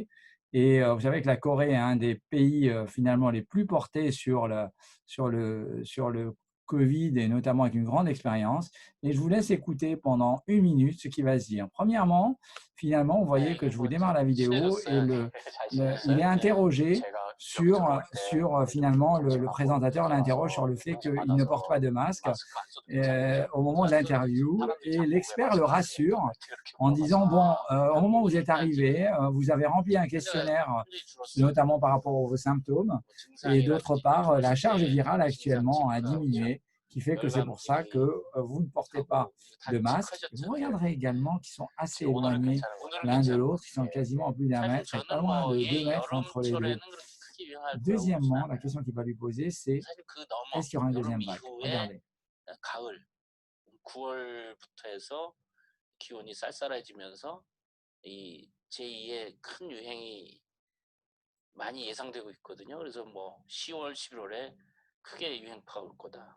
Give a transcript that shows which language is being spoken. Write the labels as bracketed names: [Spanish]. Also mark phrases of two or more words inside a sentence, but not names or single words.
[French] Et vous savez que la Corée est un des pays finalement les plus portés sur le Covid et notamment avec une grande expérience. Et je vous laisse écouter pendant 1 minute ce qui va se dire. Premièrement, finalement, vous voyez [Korean] 네, [French] que [Korean] 이게 [French] je vous [Korean] 뭐 [French] démarre la vidéo et [Korean] 친해졌어요? 네, 잘 [French] il est [Korean] 지내셨어요? 네, [French] interrogé [Korean] 제가 기억적으로 [French] sur [Korean] 때 좀 [French] finalement le [Korean] 섭섭하고 [French] présentateur [Korean] 늦게 [French] l'interroge sur [Korean] 와서 [French] le fait [Korean] 문자 [French] qu'il ne porte pas [Korean] 받아서 [French] de masque [Korean] 마스크 안 써도 괜찮냐? [French] au moment de [Korean] 그래서 [French] l'interview [Korean] 사람들이 [French] et [Korean] 자꾸 왜 [French] l'expert le [Korean] 마스크 안 쓰냐고 [French] rassure [Korean] 이렇게 [French] en [Korean] 물어봐서 [French] disant, bon, au moment où vous êtes [Korean] 일단 지금 [French] arrivé, vous avez rempli un [Korean] 환자가 [French] questionnaire, [Korean] 현저히 줄었어요. [French] notamment par rapport aux symptômes, [Korean] 뭐 [French] et d'autre [Korean] 증상이라든지 [French] part, la [Korean] 말씀하실 [French] charge [Korean] 때 [French] virale [Korean] 증상 [French] actuellement a [Korean] 체크하고 [French] diminué, qui fait que c'est pour ça que [Korean] 열감기 [French] vous ne portez pas [Korean] 하고 이거 다 [French] de masque. Vous [Korean] 체크하셨죠? 네. [French] regarderez également qu'ils sont assez [Korean] 지금 오늘은 [French] éloignés [Korean] 괜찮아요. 오늘은 [French] l'un de [Korean] 괜찮고. [French] l'autre, ils sont [Korean] 예. [French] quasiment à plus d'un [Korean] 사실 [French] mètre et pas [Korean] 저는 [French] loin [Korean] 뭐 [French] de 2 [Korean] 얘 [French] mètres entre les deux. [Korean] 여름철에는 그렇게 크게 유행할 거라고 보진 [French] Deuxièmement, la [Korean] 않아요. [French] question qu'il va lui poser, c'est [Korean] 사실 그 [French] est-ce [Korean] 넘어 [French] qu'il y aura une [Korean] 여름 [French] deuxième vague? [Korean] 이후에 [French] Regardez. [Korean] 가을 9월부터 해서 기온이 쌀쌀해지면서 이 제2의 큰 유행이 많이 예상되고 있거든요. 그래서 뭐 10월, 11월에 크게 유행파가 올 거다.